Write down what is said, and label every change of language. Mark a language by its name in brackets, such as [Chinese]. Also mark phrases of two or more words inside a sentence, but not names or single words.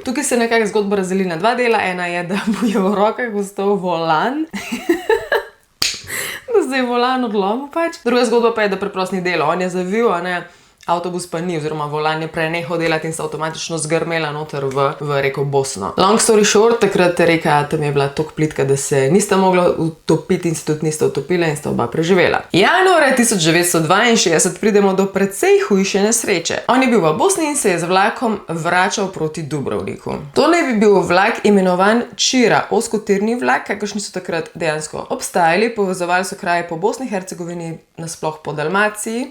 [Slovenian] Tukaj se nekako zgodba razdeli na dva dela. Ena je, da bo je v rokah ostal volan. Zdaj je volan odlomil pač. Druga zgodba pa je, da preprosto ni delal. On je zavil, avtobus pa ni, oziroma volan je prenehal delati in se avtomatično zgrmela noter v reko Bosno. [English] Long story short, [Slovenian] takrat reka tam je bila toliko plitka, da se nista mogla utopiti in se tudi nista utopila in sta oba preživela. Januarja 1962 pridemo do precej hujše nesreče. On je bil v Bosni in se je z vlakom vračal proti Dubrovniku. To ne bi bil vlak imenovan Čira, ozkotirni vlak, kakršni so takrat dejansko obstajali, povezovali so kraje po Bosni, Hercegovini, nasploh po Dalmaciji.